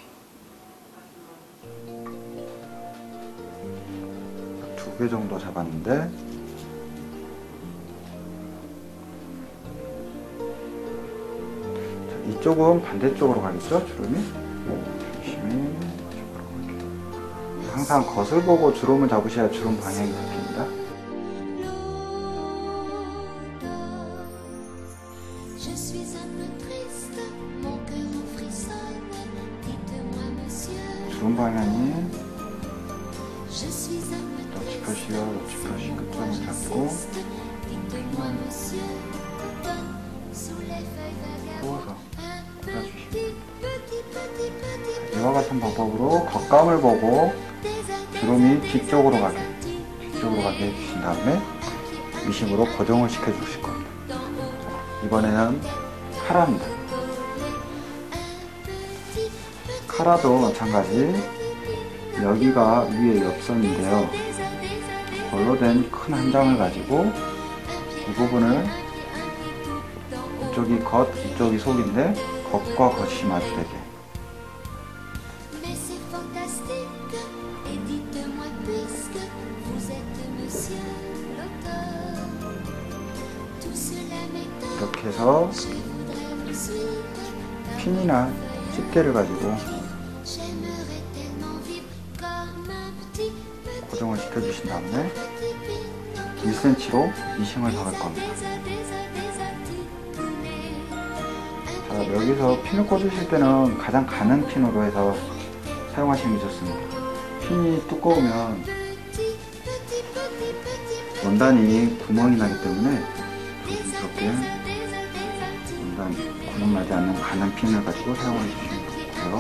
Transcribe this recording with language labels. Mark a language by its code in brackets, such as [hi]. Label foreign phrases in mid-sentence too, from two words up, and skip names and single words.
[ko] 두 개 정도 잡았는데 자, 이쪽은 반대쪽으로 가겠죠? 주름이? 중심이 이쪽으로 가게. 항상 겉을 보고 주름을 잡으셔야 주름 방향이 잡힙니다. [fr] Je suis un peu triste, mon cœur en frissonne. Dites-moi, monsieur. [ko] 주름 방향이 [fr] Je suis un peu [ko] 짚으시고 짚으시 끝점을 잡고 [fr] Dites-moi, monsieur. Sous les feuilles [ko] 부어서 [fr] vagabondes. [ko] 꽂아주시면 [fr] Petit. [ko] 이와 같은 방법으로 겉감을 보고 주름이 뒤쪽으로 가게 해주신 다음에 미싱으로 고정을 시켜 주실 겁니다. 이번에는 카라입니다. 카라도 마찬가지 여기가 위에 옆선인데요. 걸로 된 큰 한 장을 가지고 이 부분을 이쪽이 겉, 이쪽이 속인데 겉과 겉이 마주되게 [fr] Mais c'est fantastique. Et dites-moi, puisque vous êtes monsieur l'auteur, tout cela m'étonne. [ko] 이렇게 해서 [fr] Je voudrais vous suivre. [ko] 핀이나 집게를 가지고 [fr] J'aimerais tellement vivre comme un petit [ko] 고정을 시켜주신 다음에 1cm로 미싱을 박을 겁니다. 자, 여기서 핀을 꽂으실 때는 가장 가는 핀으로 해서 사용하시는 게 좋습니다. 핀이 두꺼우면 원단이 구멍이 나기 때문에 조심스럽게 원단 구멍 나지 않는 가는 핀을 가지고 사용해 주시면 좋고요.